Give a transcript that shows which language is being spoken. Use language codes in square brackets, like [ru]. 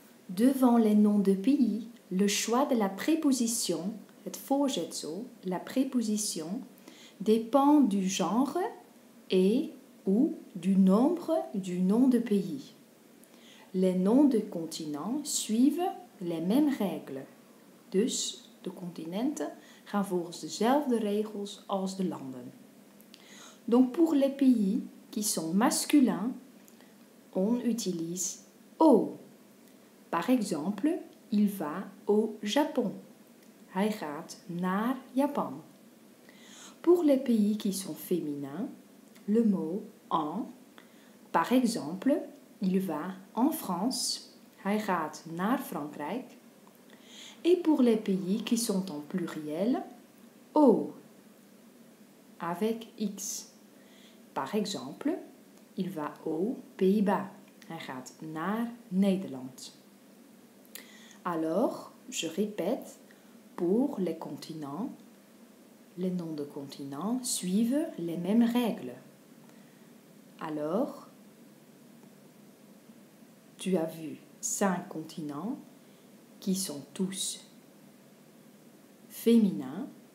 [fr] Devant les noms de pays, le choix de la préposition, [nl] het voorzetsel, [fr] la préposition, dépend du genre et ou du nombre du nom de pays. Les noms de continents suivent les mêmes règles. [nl] Dus de continenten gaan volgens dezelfde regels als de landen. [fr] Donc pour les pays qui sont masculins, on utilise au. Par exemple, il va au Japon. [nl] Hij gaat naar Japan. [fr] Pour les pays qui sont féminins, le mot en. Par exemple, il va en France. [nl] Hij gaat naar Frankrijk. [fr] Et pour les pays qui sont en pluriel, au, avec X. Par exemple, il va aux Pays-Bas. [nl] Hij gaat naar Nederland. [fr] Alors, je répète, pour les continents, les noms de continents suivent les mêmes règles. Alors, tu as vu 5 continents qui sont tous féminins.